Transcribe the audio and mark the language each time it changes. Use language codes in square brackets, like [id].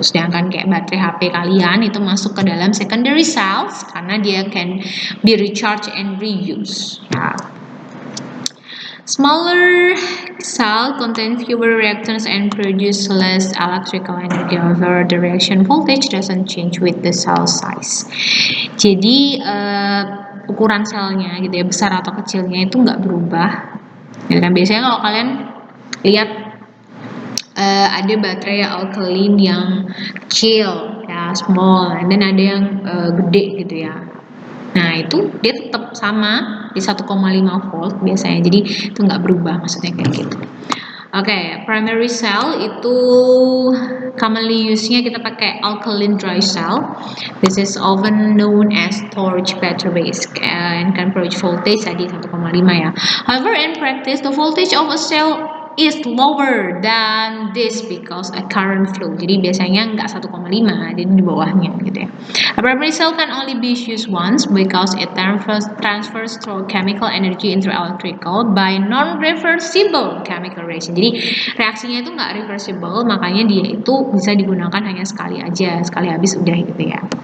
[id] Sedangkan kayak baterai HP kalian itu masuk ke dalam secondary cells karena dia [en] can be recharged and reused. [id] Ya. [en] Smaller cell contain fewer reactants and produce less electrical energy. However, the reaction voltage doesn't change with the cell size. [id] Jadi ukuran selnya gitu ya, besar atau kecilnya itu nggak berubah. Dan biasanya kalau kalian lihat ada baterai alkaline yang kecil ya, small, dan ada yang gede gitu ya. Nah itu dia tetap sama di 1,5 volt biasanya, jadi itu nggak berubah, maksudnya kayak gitu. Oke, primary cell itu commonly use-nya kita pakai alkaline dry cell. [en] This is often known as storage batteries and can produce voltage tadi 1,5 ya. However, in practice, the voltage of a cell is lower than this because a current flow. [id] Jadi biasanya nggak 1,5, jadi di bawahnya gitu ya. [en] A primary cell can only be used once because it transfers stored chemical energy into electrical by non-reversible chemical reaction. [id] Jadi reaksinya itu nggak reversible, makanya dia itu bisa digunakan hanya sekali aja, sekali habis udah gitu ya.